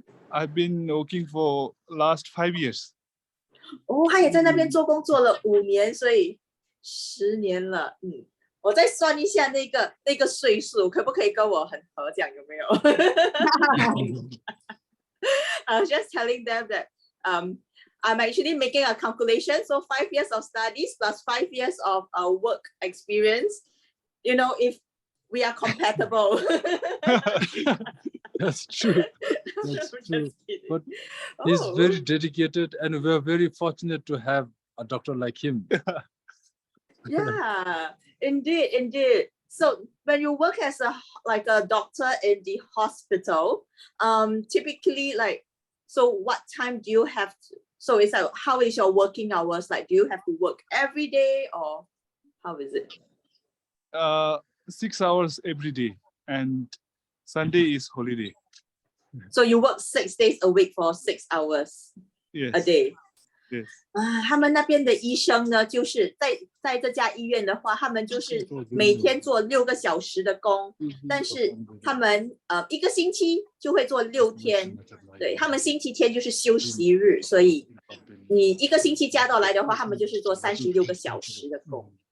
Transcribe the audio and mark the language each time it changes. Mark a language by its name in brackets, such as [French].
[English] I've been working for last 5 years. [Chinese] 哦，他也在那边做工做了5年，所以10年了。我再算一下那个岁数，可不可以跟我很合？这样有没有？ [English] I was just telling them that I'm actually making a calculation. So 5 years of studies plus 5 years of work experience. You know, if we are compatible. That's true. That's true. But he's very dedicated, and we're very fortunate to have a doctor like him. Yeah, indeed. So when you work as a doctor in the hospital, typically so what time do you have to, so it's like, how is your working hours? Like, do you have to work every day or how is it? 6 hours every day, and Sunday is holiday. So you work 6 days a week for 6 hours Yes. a day. Yes. [Chinese] 他们那边的医生呢，就是在这家医院的话，他们就是每天做6个小时的工，但是他们1个星期就会做6天，对，他们星期天就是休息日，所以你1个星期加到来的话，他们就是做36个小时的工。